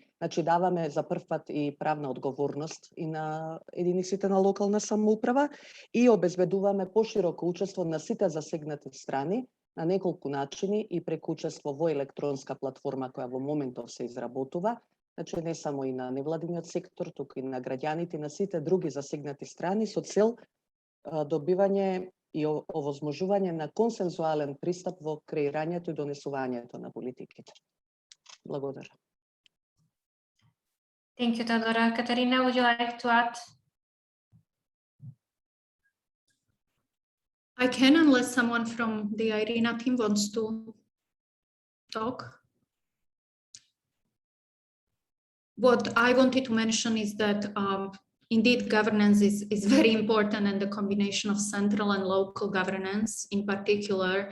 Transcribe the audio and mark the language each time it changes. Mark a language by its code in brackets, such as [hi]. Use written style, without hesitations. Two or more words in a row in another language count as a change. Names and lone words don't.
[mk] Значи даваме за прв пат и правна одговорност и на единиците на локална самоуправа и обезбедуваме пошироко учество на сите засегнати страни на неколку начини и преку учество во електронска платформа која во моментов се изработува. Значи не само и на невладиниот сектор, туку и на граѓаните и на сите други засегнати страни со цел добивање и овозможување на консензуален пристап во креирањето и донесувањето на политиките. Благодарам. [en] Thank you, Teodora. Katarina, would you like to add? I can, unless someone from the IRENA team wants to talk. What I wanted to mention is that indeed governance is very important, and the combination of central and local governance in particular.